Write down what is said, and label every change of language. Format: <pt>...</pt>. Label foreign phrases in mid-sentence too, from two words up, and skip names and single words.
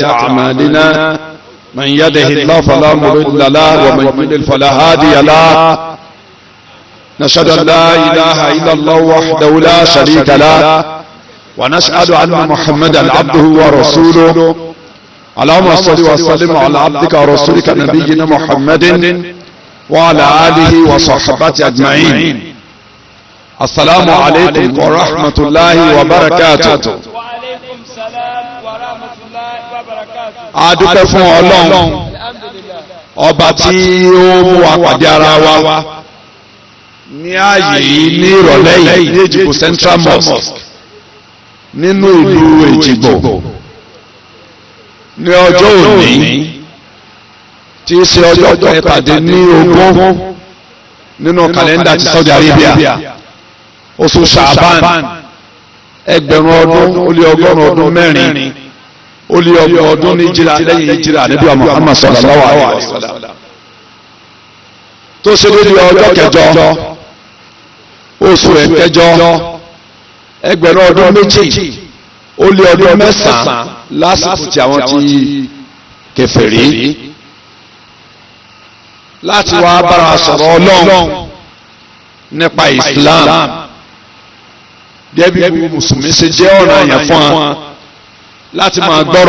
<ar>أعمالنا من يهده الله فلا مضل له ومن يضلل فلا هادي له نشهد أن لا إله إلا الله وحده لا شريك له ونشهد أن محمدا عبده ورسوله اللهم صل وسلم على عبدك ورسولك نبينا محمد وعلى آله وصحبه أجمعين. السلام عليكم ورحمة الله وبركاته. وعليكم السلام ورحمة الله وبركاته.</ar> <yo>adúpẹ́ fún Ọlọ́run ọba tí ó mú wa pàdé ara wa ní ààyè yìí ní ìrọ̀lẹ́ yìí ní Èjìgbò Central Mosque nínú ìlú Èjìgbò ní ọjọ́ òní tí í ṣe ọjọ́ kẹtàdínlógún nínú kàlẹ́ndà ti Saudi Arabia oṣù Ṣàbán ẹgbẹ̀rún ọdún ó lé ọgọ́rùn ọdún mẹ́rin ó lé ọgbọ̀n ọdún ní ìjìrà lẹ́yìn ìjìrà Ànábì Muhammad</yo> <ar>صلى الله عليه وسلم</ar> <yo>tó ṣe lórí ọjọ́ kẹjọ oṣù ẹ̀kẹjọ ẹgbẹ̀rún ọdún méjì ó lé ọdún mẹ́sàn-án lásìkò tí àwọn ti kèfèrí láti wá bára sọ̀rọ̀ Ọlọ́run nípa Islam gẹ́bí mùsùlùmí ṣe jẹ́ ọ̀ranyàn fún wa láti máa gbọ́rọ̀</yo>